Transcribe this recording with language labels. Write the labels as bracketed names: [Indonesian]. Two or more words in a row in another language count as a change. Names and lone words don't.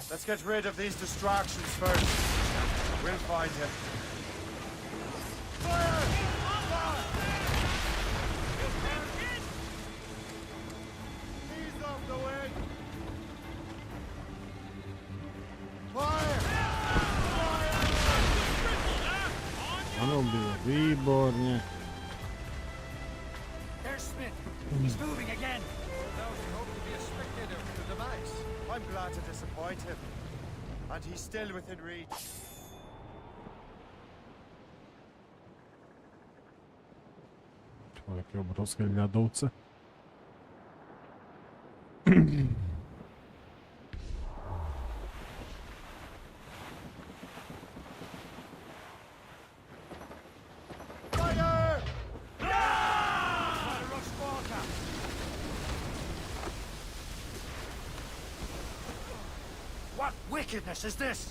[English] Let's get rid of these distractions first. We'll find him. Fire! He's off the wind. Fire! [Slovak] Áno, bylo výborne. [English] There's Smith. He's moving again. Now he hoped to be a spectator to the demise. I'm glad to disappoint him. And he's still within reach. [Slovak] Také obrovské ľadovce. [English] Fire! What wickedness is this?